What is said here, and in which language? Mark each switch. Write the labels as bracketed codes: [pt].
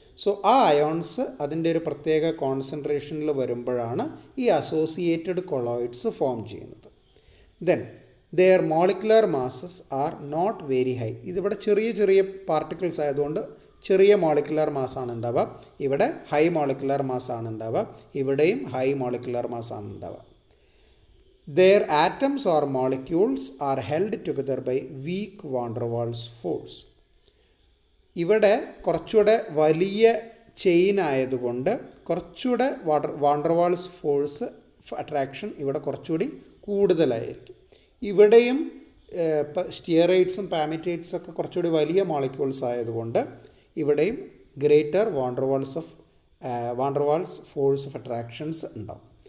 [ml] So ആ ions അതിൻ്റെ ഒരു പ്രത്യേക കോൺസെൻട്രേഷനിൽ വരുമ്പോഴാണ് ഈ അസോസിയേറ്റഡ് കൊളോയിഡ്സ് ഫോം ചെയ്യുന്നത്. Then [en] Their molecular masses are not very high. [ml] ഇതിവിടെ ചെറിയ ചെറിയ പാർട്ടിക്കിൾസ് ആയതുകൊണ്ട് ചെറിയ മോളിക്കുലർ മാസ്സാണ് ഉണ്ടാവുക. ഇവിടെ ഹൈ മോളിക്കുലർ മാസ്സാണ് ഉണ്ടാവുക. ഇവിടെയും ഹൈ മോളിക്കുലർ മാസ്സാണ് ഉണ്ടാവുക. [en] Their atoms or molecules are held together by weak van der Waals force. [ml] ഇവിടെ കുറച്ചുകൂടെ വലിയ ചെയിൻ ആയതുകൊണ്ട് കുറച്ചുകൂടെ van der walls force attraction ഇവിടെ കുറച്ചുകൂടി കൂടുതലായിരിക്കും. ഇവിടെയും സ്റ്റിയറൈഡ്സും പാമിറ്റൈഡ്സും ഒക്കെ കുറച്ചുകൂടി വലിയ മോളിക്യൂൾസ് ആയതുകൊണ്ട് ഇവിടെയും greater van der walls force of attractions ഉണ്ടാവും.